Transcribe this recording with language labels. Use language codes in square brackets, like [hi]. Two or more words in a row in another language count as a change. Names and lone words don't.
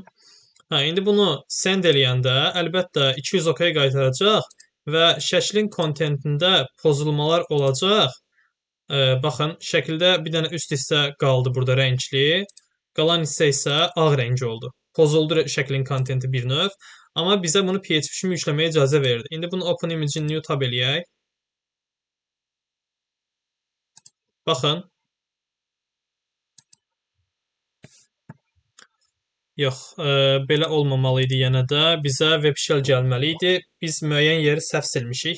[az] İndi bunu send eləyəndə əlbəttə 200 OK qaytaracaq və şəklin kontentində pozulmalar olacaq. Baxın, şəkildə bir dənə üst hissə qaldı burada rəngli. Qalan hissə isə ağ rəngi oldu. Pozuldu şəklin kontenti bir növ. Amma bizə bunu PHP kimi yükləməyə icazə verdi. İndi bunu [en] open image new tab [az] eləyək. Baxın. Yox, belə olmamalı idi yenə də. Bizə [en] web shell [az] gəlməli idi. Biz müəyyən yeri səhv silmişik.